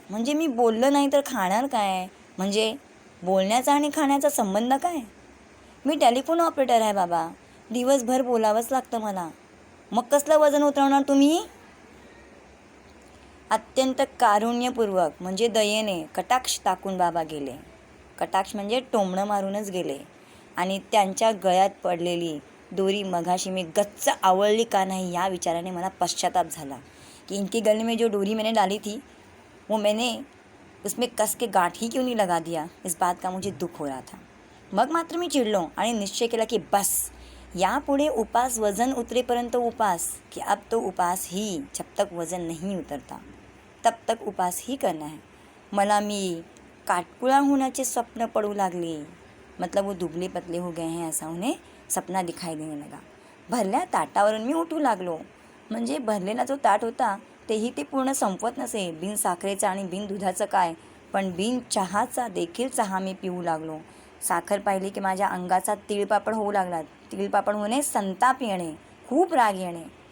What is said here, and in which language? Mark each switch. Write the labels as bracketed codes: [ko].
[mr] म्हणजे मी बोललो नाही तर खाणार काय? म्हणजे बोलण्याचा आणि खाण्याचा संबंध काय? मी टेलिफोन ऑपरेटर आहे बाबा. दिवसभर बोलावंच लागतं मला. मग कसलं वजन उतरवणार तुम्ही? अत्यंत कारुण्यपूर्वक म्हणजे दयेने कटाक्ष टाकून बाबा गेले. कटाक्ष म्हणजे टोमणं मारूनच गेले. आणि त्यांच्या गळ्यात पडलेली दोरी मघाशी मी गच्च आवळली का नाही या विचाराने मला पश्चाताप झाला [hi] की इनकी गले में जो डोरी मैंने डाली थी वो मैंने उसमें कस के गांठ ही क्यों नहीं लगा दिया, इस बात का मुझे दुःख हो रहा था. [mr] मग मात्र मी चिडलो आणि निश्चय केला की बस यापुढे उपास वजन उतरेपर्यंत उपास [hi] कि अब तो उपास ही जब तक वजन नहीं उतरता तब तक उपास ही करना है. [mr] मला मी काटकुळा होण्याचे स्वप्न पडू लागले. [hi] मतलब वो दुबले पतले हो गए हैं ऐसा उन्हें सपना दिखाई देने लगा. [mr] भरल्या ताटावरून मी उठू लागलो. म्हणजे भरलेला जो ताट होता तेही ते पूर्ण संपवत नसे. बिन साखरेचा आणि बिन दुधाचं काय, पण बिन चहाचा देखील चहा मी पिऊ लागलो. साखर पाहिली की माझ्या अंगाचा तिळपापड होऊ लागला. तिळपापड होणे, संताप येणे, खूप राग येणे.